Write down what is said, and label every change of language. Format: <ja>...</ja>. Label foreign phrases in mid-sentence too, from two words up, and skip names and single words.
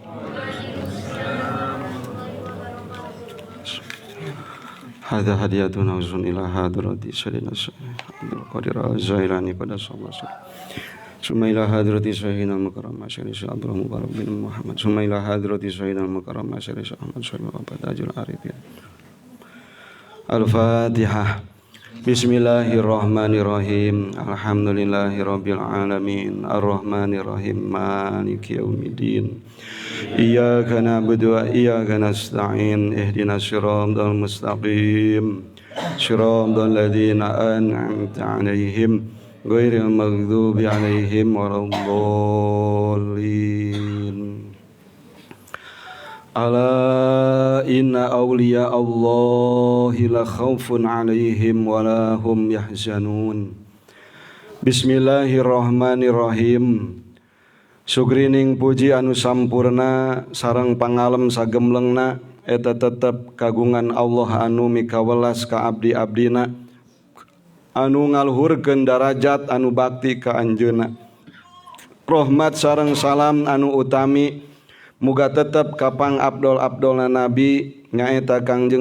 <ar>هذه هدية uzun إلى حضرة سيدنا عبد القادر الجيلاني pada صلى الله ثم إلى حضرة سيدنا المكرم شيخ عبد المبارك بن محمد. ثم إلى حضرة سيدنا المكرم شيخ أحمد شريف وتاج العارفين. Al-Fatihah. بسم الله الرحمن الرحيم. الحمد لله رب العالمين. الرحمن الرحيم. مالك يوم الدين. إياك نعبد وإياك نستعين. اهدنا الصراط المستقيم. صراط الذين أنعمت عليهم غير المغضوب عليهم ولا الضالين. ألا إن أولياء الله لا خوف عليهم ولا هم يحزنون. بسم الله الرحمن الرحيم.</ar> <su>Sugrining puji anu sampurna sareng pangalem sagemlengna eta tetep kagungan Allah anu mikawelas ka abdi-abdina anu ngaluhurkeun darajat anu bakti ka anjeunna. Rahmat sareng salam anu utami muga tetep kapang abdol-abdolna Nabi nyaeta Kangjeng</su>